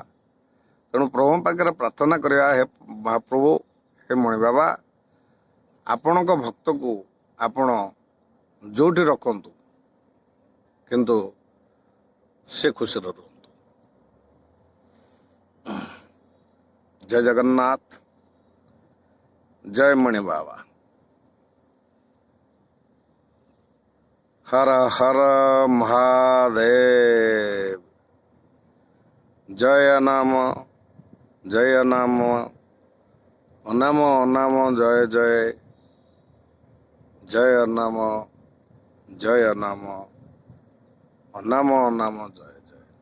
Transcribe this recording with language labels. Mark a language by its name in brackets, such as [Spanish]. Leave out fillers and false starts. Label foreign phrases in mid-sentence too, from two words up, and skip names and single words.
[Odia] ତେଣୁ ପ୍ରଭୁଙ୍କ ପାଖରେ ପ୍ରାର୍ଥନା କରିବା, ହେ ମହାପ୍ରଭୁ, ହେ ମଣି ବାବା, ଆପଣଙ୍କ ଭକ୍ତକୁ ଆପଣ ଯେଉଁଠି ରଖନ୍ତୁ, କିନ୍ତୁ ସେ ଖୁସିରେ ରୁହନ୍ତୁ। ଜୟ ଜଗନ୍ନାଥ, ଜୟ ମଣି ବାବା। [Hindi] हर हर महादेव। जय नाम अनाम अनाम जय जय, जय नाम अनाम अनाम जय जय।